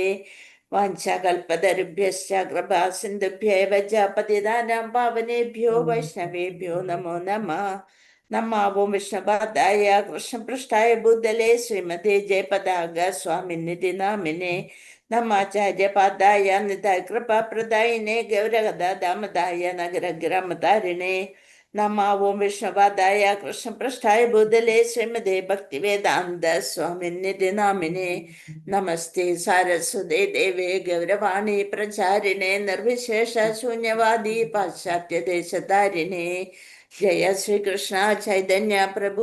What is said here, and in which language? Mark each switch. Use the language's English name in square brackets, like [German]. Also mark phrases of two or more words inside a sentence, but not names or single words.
[Sanskrit] वाञ्छाकल्पतरुभ्यश्च कृपा सिन्धुभ्येव च पतितानां पावनेभ्यो वैष्णवेभ्यो नमो नमः। नमो विष्णुपादाय कृष्णपृष्ठाय भूतले श्रीमते जयपताग स्वामिनिधि नामिने നമാചാര്യപാദായ നിതാകൃപാപ്രദായിനെ ഗൗരഗദാമതായ നഗരഗ്രാമതാരിണേ നമാവും വിഷ്ണുപാദായ കൃഷ്ണപൃഷ്ഠായ ഭൂതലേ ശ്രീമതേ ഭക്തിവേദാന്ത സ്വാമിനിധി നാമിനെ നമസ്തേ സാരസ്വതേ ദേവേ ഗൗരവാണി പ്രചാരിണേ നിർവിശേഷ ശൂന്യവാദി പാശ്ചാത്യദേശതാരിണേ ജയ ശ്രീകൃഷ്ണ ചൈതന്യ പ്രഭു